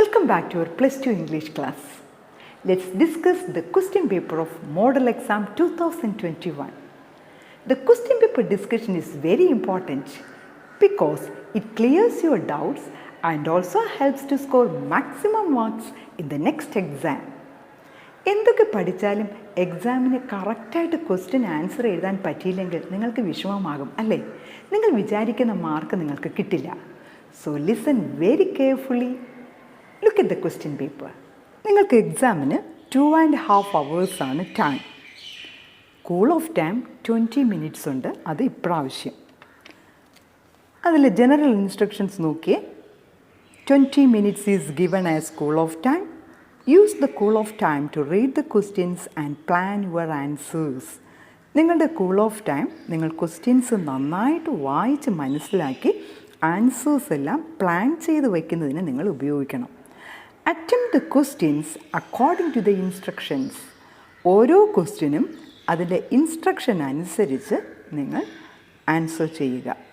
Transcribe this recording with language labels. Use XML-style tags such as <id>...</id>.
<en>back to our Plus 2 English class. Let's discuss the question paper of Model Exam 2021. The question paper discussion is very important because it clears your doubts and also helps to score maximum marks in the next exam.</en> <ml>എന്തൊക്കെ പഠിച്ചാലും എക്സാമിന് കറക്റ്റായിട്ട് question answer എഴുതാൻ പറ്റിയില്ലെങ്കിൽ നിങ്ങൾക്ക് വിഷമമാകും അല്ലേ? നിങ്ങൾ വിചാരിക്കുന്ന മാർക്ക് നിങ്ങൾക്ക് കിട്ടില്ല.</ml> <en>So listen very carefully. Look at the question paper.</en> <ml>നിങ്ങൾക്ക് എക്സാമിന് 2.5 hours ആണ് time. Cool off time 20 minutes ഉണ്ട്. അത് ഇപ്രാവശ്യം. അതിൽ ജനറൽ ഇൻസ്ട്രക്ഷൻസ് നോക്കിയേ.</ml> <en>20 minutes is given as cool off time. Use the cool off time to read the questions and plan your answers.</en> <ml>നിങ്ങളുടെ cool off time നിങ്ങൾ questions നന്നായിട്ട് വായിച്ച് മനസ്സിലാക്കി ആൻസേഴ്സ് എല്ലാം പ്ലാൻ ചെയ്ത് വയ്ക്കുന്നതിന് നിങ്ങൾ ഉപയോഗിക്കണം.</ml> <en>Attempt the questions according to the instructions.</en> <ml>ഓരോ ക്വസ്റ്റ്യനും അതിൻ്റെ ഇൻസ്ട്രക്ഷൻ അനുസരിച്ച് നിങ്ങൾ ആൻസർ ചെയ്യുക.</ml>